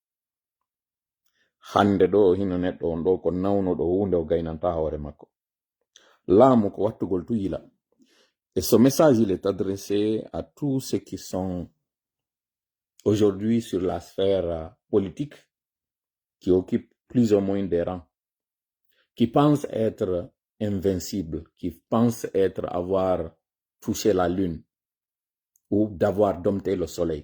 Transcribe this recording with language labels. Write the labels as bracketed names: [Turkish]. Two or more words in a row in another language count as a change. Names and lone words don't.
[Fula] hande ɗo hino neɗɗo on ɗo ko nawno ɗo hunde o gaynanta hoore makko laamu ko wattugol tu yila [French] et ce message il est adressé à tous ceux qui sont aujourd'hui sur la sphère politique qui occupent plus ou moins des rangs qui pensent être invincibles, qui pensent avoir touché la lune ou d'avoir dompté le soleil.